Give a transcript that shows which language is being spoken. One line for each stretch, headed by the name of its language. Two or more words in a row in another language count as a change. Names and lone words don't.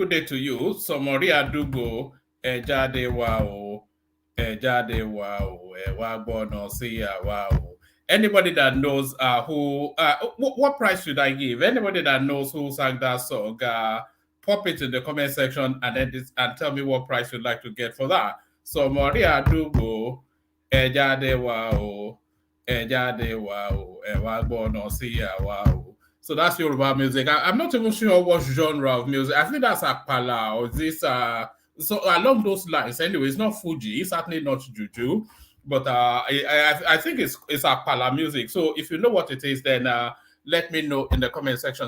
English: Good day to you.
Yoruba: Somori adugo ejade wao wagbono siya wao.
English: Anybody that knows what price should I give? Anybody that knows who sang that song, pop it in the comment section and tell me what price you'd like to get for that.
Yoruba: Somori adugo ejade wao wagbono siya wao.
English: So that's Yoruba music. I'm not even sure what genre of music. I think that's Akpala or this. So along those lines. Anyway, it's not Fuji. It's certainly not Juju. But I think it's Akpala music. So if you know what it is, then let me know in the comment section.